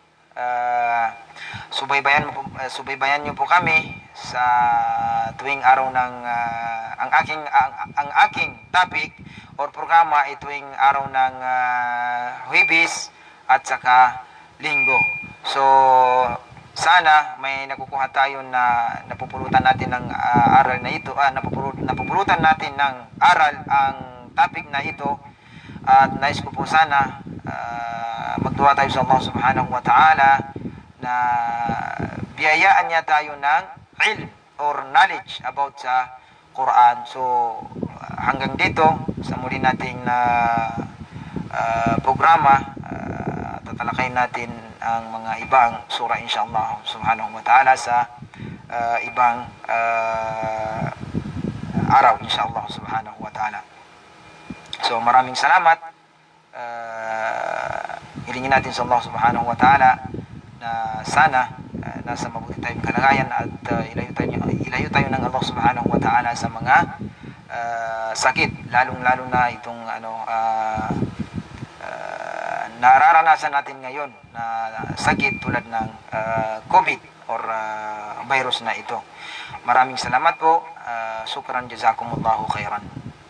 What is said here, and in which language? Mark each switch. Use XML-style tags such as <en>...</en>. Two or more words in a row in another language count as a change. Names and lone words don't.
<tl>Subaybayan niyo po kami sa tuwing araw ng ang aking topic or programa ay tuwing araw ng Huwebes at saka Linggo. So, sana may nakukuha tayo na napupulutan natin ng aral na ito, napupulutan natin ng aral ang topic na ito. At nais ko po sana magduwa tayo sa Allah</tl> <ar>سبحانه وتعالى</ar> <tl>na biyayaan niya tayo ng ilm or knowledge about sa Quran. So, hanggang dito sa muli nating programa, tatalakayin natin ang mga ibang surah</tl> <ar>إن شاء الله سبحانه وتعالى</ar> <tl>sa ibang araw</tl> <ar>إن شاء الله سبحانه وتعالى.</ar> <tl>So, maraming salamat. Hilingin natin sa Allah</tl> <ar>سبحانه وتعالى</ar> <tl>na sana nasa mabuti tayong kalagayan at ilayo tayo ng Allah</tl> <ar>سبحانه وتعالى</ar> <tl>sa mga sakit, lalong-lalo na itong nararanasan natin ngayon na sakit tulad ng COVID or virus na ito. Maraming salamat po. Sukran,</tl> <ar>جزاكم الله خيرا.</ar>